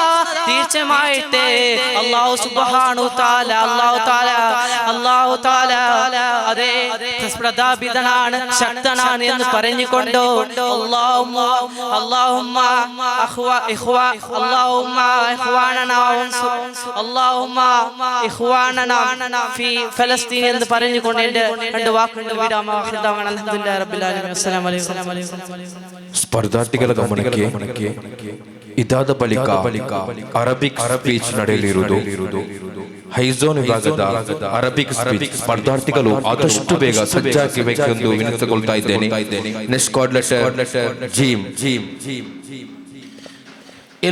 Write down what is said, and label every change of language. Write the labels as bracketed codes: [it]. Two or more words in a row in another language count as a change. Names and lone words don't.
[ml] തീർച്ചയായിട്ട് [ar] الله سبحانه تعالى [ml] അതെ പ്രതാപിതനാണ്, ശക്തനാണ് എന്ന് പറഞ്ഞുകൊണ്ട് ഫലസ്തീൻ എന്ന് പറഞ്ഞുകൊണ്ട് എന്റെ രണ്ട് വാക്കുകൾ വിടാം. [ar] الحمد لله رب العالمين. السلام عليكم. [kn] ಸ್ಪರ್ಧಾರ್ಥಿಗಳ ಗಮನಕ್ಕೆ ಇದಾದ ಬಳಿಕ [en] Arabic speech [kn] ನಡೆಯಲಿರುವುದು. ಹೈಝೋನ್ ವಿಭಾಗದ [en] Arabic speech [kn] ಸ್ಪರ್ಧಾರ್ಥಿಗಳು ಆದಷ್ಟು ಬೇಗ ಸಜ್ಜಾಗಬೇಕೆಂದು ವಿನಂತಿಸಿಕೊಳ್ತಾ ಇದ್ದೇನೆ. [en] next card letter Jeem.